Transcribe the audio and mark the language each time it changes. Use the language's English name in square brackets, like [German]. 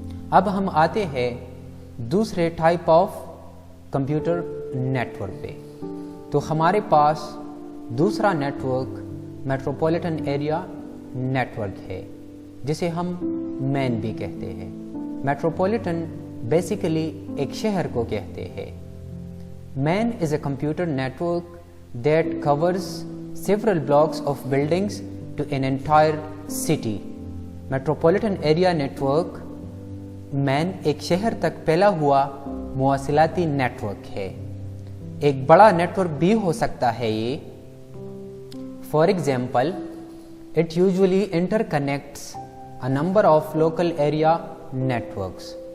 [Urdu] اب ہم آتے ہیں دوسرے ٹائپ آف کمپیوٹر نیٹورک پہ. تو ہمارے پاس دوسرا نیٹورک میٹروپولیٹن ایریا نیٹورک ہے جسے ہم مین بھی کہتے ہیں. میٹروپولیٹن بیسیکلی ایک شہر کو کہتے ہیں. [English] MAN is a computer network that covers several blocks of buildings to an entire city. [Urdu] Metropolitan area network مین ایک شہر تک پھیلا ہوا مواصلاتی نیٹورک ہے. ایک بڑا نیٹورک بھی ہو سکتا ہے یہ. [English] For example, it usually interconnects a number of local area networks.